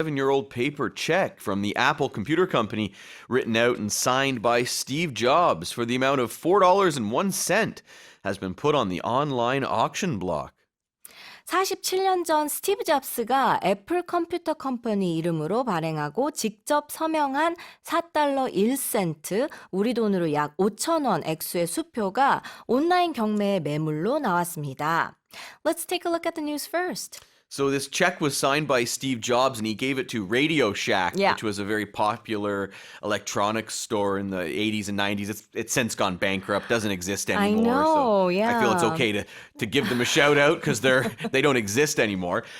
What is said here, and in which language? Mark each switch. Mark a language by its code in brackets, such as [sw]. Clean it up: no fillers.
[en] 7-year-old paper check from the Apple Computer Company written out and signed by Steve Jobs for the amount of $4.01 has been put on the online auction block. [ko] 47년 전 스티브 잡스가 애플 컴퓨터 컴퍼니 이름으로 발행하고 직접 서명한 $4 1센트, 우리 돈으로 약 5,000원 액수의 수표가 온라인 경매의 매물로 나왔습니다. [en] Let's take a look at the news first. So this check was signed by Steve Jobs, and he gave it to Radio Shack, which was a very popular electronics store in the 80s and 90s. It's since gone bankrupt, doesn't exist anymore. I know, I feel it's okay to give them a shout out because they don't exist anymore.